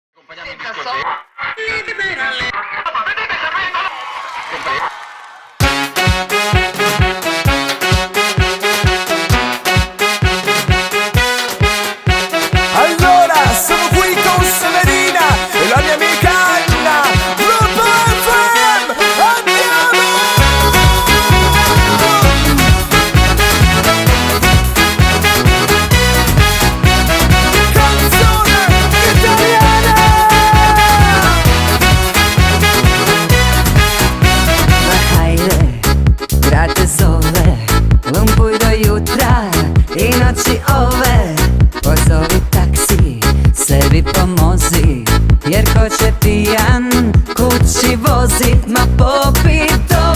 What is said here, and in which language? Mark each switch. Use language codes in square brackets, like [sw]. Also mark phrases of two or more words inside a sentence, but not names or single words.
[it] Allora, sono qui con Severina e la mia amica Anna. Gruppo FM, andiamo! Canzone italiana! [hr] Hajde, brate zove, lumpuj do jutra i noći ove. Pozovi taksi, sebi pomozi, jer ko će pijan kući vozit, ma popit